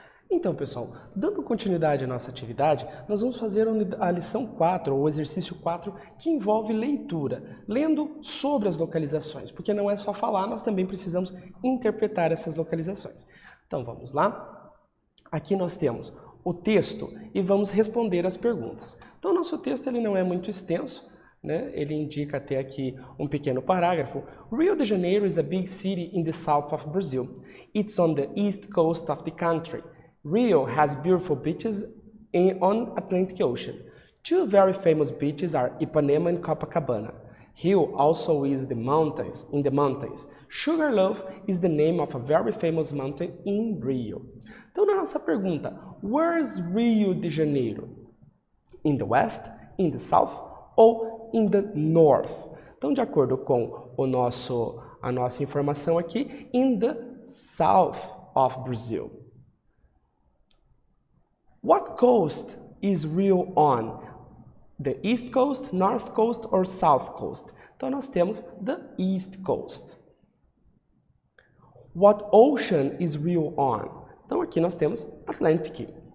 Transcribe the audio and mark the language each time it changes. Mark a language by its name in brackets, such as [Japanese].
[Portuguese] Então, pessoal, dando continuidade à nossa atividade, nós vamos fazer a lição 4, ou o exercício 4, que envolve leitura, lendo sobre as localizações, porque não é só falar, nós também precisamos interpretar essas localizações. Então, vamos lá? Aqui nós temos o texto e vamos responder as perguntas. Então, o nosso texto ele não é muito extenso, né? Ele indica até aqui um pequeno parágrafo. [English] Rio de Janeiro is a big city in the south of Brazil. It's on the east coast of the country. Rio has beautiful beaches on Atlantic Ocean. Two very famous beaches are Ipanema and Copacabana. Rio also is in the mountains. Sugarloaf is the name of a very famous mountain in Rio. [Portuguese] Então, na nossa pergunta, [English] where is Rio de Janeiro? In the west, in the south ou in the north? [Portuguese] Então, de acordo com a nossa informação aqui, [English] in the south of Brazil. What coast is Rio on? The east coast, north coast or south coast? [Portuguese] Então nós temos [English] the east coast. What ocean is Rio on? [Portuguese] Então aqui nós temos Atlantic.